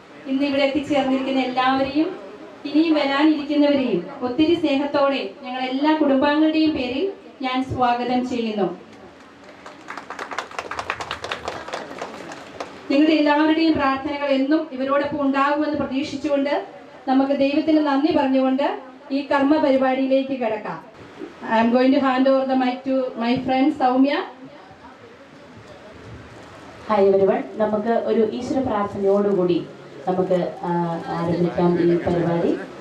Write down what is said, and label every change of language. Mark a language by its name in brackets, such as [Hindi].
[Malayalam] ഇന്ന് ഇവിടെ എത്തിച്ചേർന്നിരിക്കുന്ന എല്ലാവരെയും ഇനിയും വരാനിരിക്കുന്നവരെയും ഒത്തിരി സ്നേഹത്തോടെ ഞങ്ങൾ എല്ലാ കുടുംബാംഗങ്ങളുടെയും പേരിൽ ഞാൻ സ്വാഗതം ചെയ്യുന്നു. നിങ്ങളുടെ എല്ലാവരുടെയും പ്രാർത്ഥനകൾ എന്നും ഇവരോടൊപ്പം ഉണ്ടാകുമെന്ന് പ്രതീക്ഷിച്ചുകൊണ്ട് നമുക്ക് ദൈവത്തിന് നന്ദി പറഞ്ഞുകൊണ്ട് ഈ കർമ്മ പരിപാടിയിലേക്ക് കിടക്കാം. [English] I am going to hand over the mic to my friend Soumya. [Malayalam] Hi everyone, നമുക്ക് ഒരു ഈശ്വര പ്രാർത്ഥനയോടുകൂടി നമുക്ക് ആരംഭിക്കാം ഈ പരിപാടി.